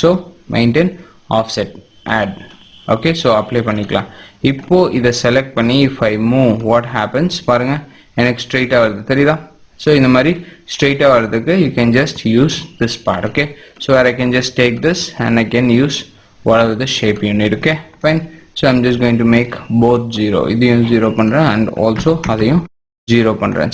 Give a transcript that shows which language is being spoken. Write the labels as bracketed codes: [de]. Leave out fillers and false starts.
[ta] So maintain offset add. Okay, so apply பண்ணிக்கலாம். இப்போது இதை செலக்ட் பண்ணி [en] if I move what happens [ta] பாருங்கள், எனக்கு ஸ்ட்ரெயிட்டாக வருது தெரியுதா? [en] so [ta] இந்த மாதிரி ஸ்ட்ரெயிட்டாக வர்றதுக்கு [en] You can just use this part. Okay, so I can just take this and I can use whatever the shape you need. Okay, fine. So I'm just going to make both 0. [ta] இதையும் 0 பண்றேன் [en] and also [ta] அதையும் 0 பண்றேன்.